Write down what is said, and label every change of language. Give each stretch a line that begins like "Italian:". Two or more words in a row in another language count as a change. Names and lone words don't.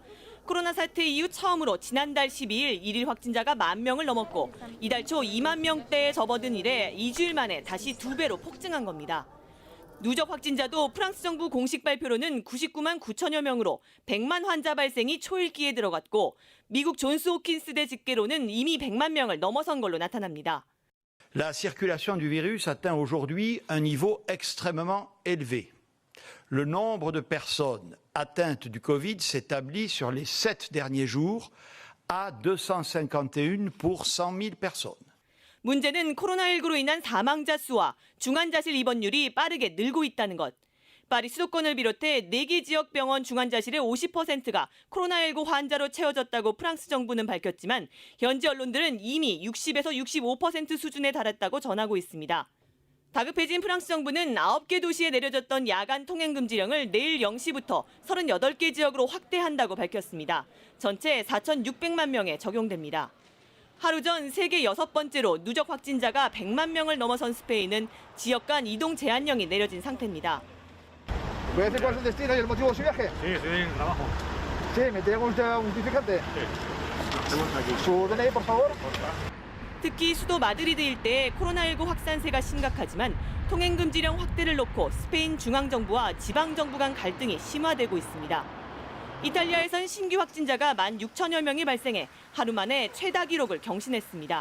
Korean: 코로나 사태 이후 처음으로 지난달 12일 일일 확진자가 1만 명을 넘었고 이달 초 2만 명대에 접어든 이래 2주일 만에 다시 2배로 폭증한 겁니다. 누적 확진자도 프랑스 정부 공식 발표로는 99만 9천여 명으로 100만 환자 발생이 초읽기에 들어갔고 미국 존스 호킨스대 집계로는 이미 100만 명을 넘어선 걸로 나타납니다.
French: La circulation du virus atteint aujourd'hui un niveau extrêmement élevé. Le nombre de personnes atteintes du Covid s'établit sur les 7 derniers jours à 251 pour 100 000 personnes.
Korean: 문제는 코로나19로 인한 사망자 수와 중환자실 입원율이 빠르게 늘고 있다는 것. 파리 수도권을 비롯해 4개 지역 병원 중환자실의 50%가 코로나19 환자로 채워졌다고 프랑스 정부는 밝혔지만 현지 언론들은 이미 60에서 65% 수준에 달했다고 전하고 있습니다. 다급해진 프랑스 정부는 9개 도시에 내려졌던 야간 통행 금지령을 내일 0시부터 38개 지역으로 확대한다고 밝혔습니다. 전체 4,600만 명에 적용됩니다. 하루 전 세계 6번째로 누적 확진자가 100만 명을 넘어선 스페인은 지역 간 이동 제한령이 내려진 상태입니다.
Spanish: ¿Puede decir cuál es el destino y el motivo de su viaje? Sí, estoy en trabajo. Sí, me tiene usted un justificante. Su DNI, por favor.
Korean: 특히 수도 마드리드 일대의 코로나19 확산세가 심각하지만 통행금지령 확대를 놓고 스페인 중앙정부와 지방정부 간 갈등이 심화되고 있습니다. 이탈리아에선 신규 확진자가 16,000여 명이 발생해 하루 만에 최다 기록을 경신했습니다.